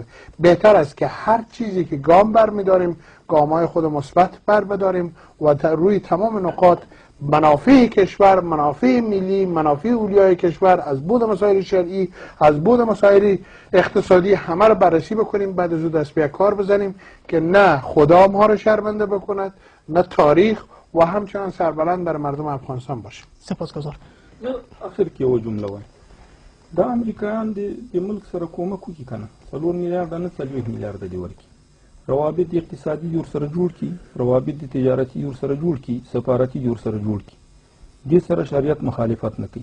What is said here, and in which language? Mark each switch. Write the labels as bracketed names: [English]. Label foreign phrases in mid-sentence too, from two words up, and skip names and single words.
[Persian] بهتر است که هر چیزی که گام بر می‌داریم گام‌های خود مثبت بر بداریم و روی تمام نقاط منافع کشور، منافع ملی، منافع اولیای کشور از بود مسائل شرعی، از بود مسائل اقتصادی همه رو بررسی بکنیم، بعد از او دست به کار بزنیم که نه خدا ما رو شرمنده بکند، نه تاریخ و همچنان سربلند بر مردم افغانستان باشه. سپاسگزار. [Pashto] اخر کې یو جمله وایم، دا امریکایان د ملک سره کومک وکړي که نه 4 میلیارده نه 40 میلیارده دې ورکړي، روابط اقتصادي جور سره جوړ کړي، روابط تجارتي جور سره جوړ کړي، سفارتي جور سره جوړ کړي، دې سره شریعت مخالفت نه کوي.